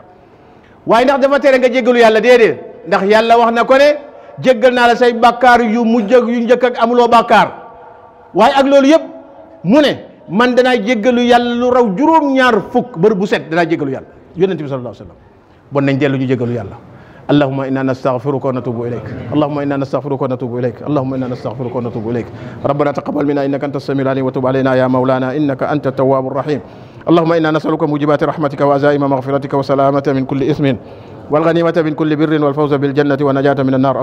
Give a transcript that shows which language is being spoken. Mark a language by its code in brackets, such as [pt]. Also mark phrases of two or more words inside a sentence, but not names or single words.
[wo] waaye ndax dafa tere nga jéggalu yàlla? déedéet. ndax yàlla wax na ko ne jéggal naa la say bàkkaar yu mujj ak yu njëkk ak amuloo bàkkaar. waaye ak loolu yëpp mu ne man danaa jéggalu yàlla lu raw 2 bër bu set danaa jéggalu yàlla, yonent bi [ar] صلى الله عليه وسلم. [wo] bon nañ dellu ñu jéggalu yàlla. [ar] اللهم إنا نستغفرك ونتوب إليك، اللهم إنا نستغفرك ونتوب إليك، اللهم إنا نستغفرك ونتوب إليك. ربنا تقبل منا إنك أنت السميع العليم، وتب علينا يا مولانا إنك أنت التواب الرحيم. اللهم إنا نسألك موجبات رحمتك وعزائم مغفرتك وسلامة من كل إثم والغنيمة من كل بر والفوز بالجنة والنجاة من النار.